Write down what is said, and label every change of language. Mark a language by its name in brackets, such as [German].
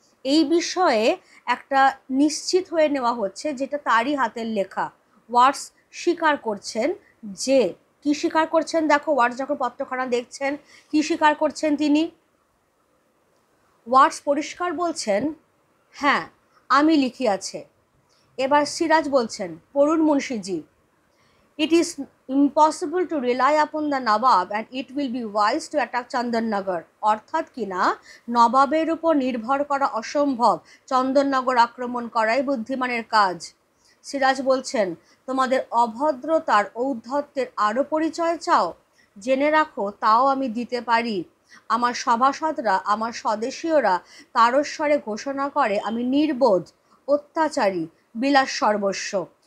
[Bangla] এই বিষয়ে একটা নিশ্চিত হয়ে নেওয়া হচ্ছে, যেটা তারই হাতের লেখা। ওয়াটস স্বীকার করছেন যে, কি স্বীকার করছেন দেখো, ওয়াটস যখন পত্রখানা দেখছেন কি স্বীকার করছেন তিনি। ওয়াটস পরিষ্কার বলছেন, হ্যাঁ আমি লিখিয়াছে। এবার সিরাজ বলছেন, পড়ুন মুন্সিজি। [English] It is impossible to rely upon the Nawab and it will be wise to attack Chandannagar. [Bangla] অর্থাৎ কিনা নবাবের উপর নির্ভর করা অসম্ভব, চন্দননগর আক্রমণ করাই বুদ্ধিমানের কাজ। সিরাজ বলছেন, তোমাদের অভদ্রতার ঔদ্ধত্যের আরও পরিচয় চাও? জেনে রাখো তাও আমি দিতে পারি। আমার সভাসদরা, আমার স্বদেশীয়রা তারস্বরে ঘোষণা করে আমি নির্বোধ, অত্যাচারী, বিলাস সর্বস্ব।